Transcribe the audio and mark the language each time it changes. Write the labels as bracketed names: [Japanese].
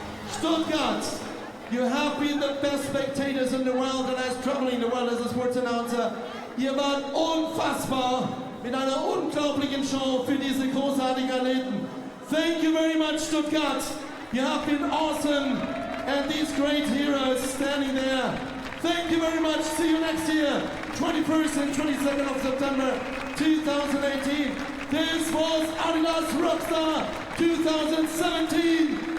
[English] Stuttgart, you have been the best spectators in the world and as traveling the world as a sports announcer. [German] Ihr wart unfassbar mit einer unglaublichen Show für diese großartigen Athleten. [English] Thank you very much, Stuttgart. You have been awesome and these great heroes standing there. Thank you very much. See you next year, 21st and 22nd of September 2018. This was Adidas Rockstar 2017.